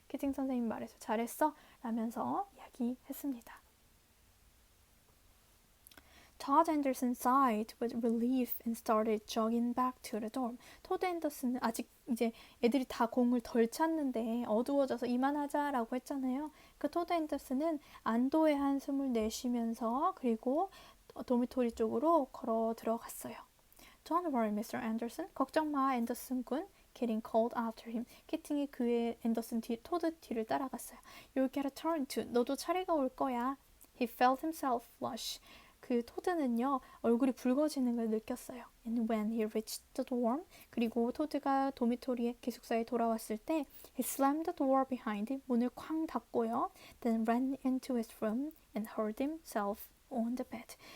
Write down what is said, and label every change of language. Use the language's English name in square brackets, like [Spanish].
[Korean] 키팅 선생님 말해서 잘했어 라면서 이야기했습니다. [English] Todd Anderson sighed with relief and started jogging back to the dorm. [Korean] 토드 앤더슨은 아직 이제 애들이 다 공을 덜 찼는데 어두워져서 이만하자라고 했잖아요. 그 토드 앤더슨은 안도의 한숨을 내쉬면서 그리고 도미토리 쪽으로 걸어 들어갔어요. [English] Don't worry, Mr. Anderson. [Korean] 걱정 마, 앤더슨 군. [English] Kidding called after him. [Korean] 키팅이 그의 토드 뒤를 따라갔어요. [English] You'll get a turn too. [Korean] 너도 차례가 올 거야. [English] He felt himself flush. [Korean] 그 토드는요 얼굴이 붉어지는 걸 느꼈어요. [English] And when he reached the dorm, [Korean] 그리고 토드가 도미토리의 기숙사에 돌아왔을 때 [English] he slammed the door behind him, [Korean] 문을 쾅 닫고요. [English] Then ran into his room and hurled himself on the bed.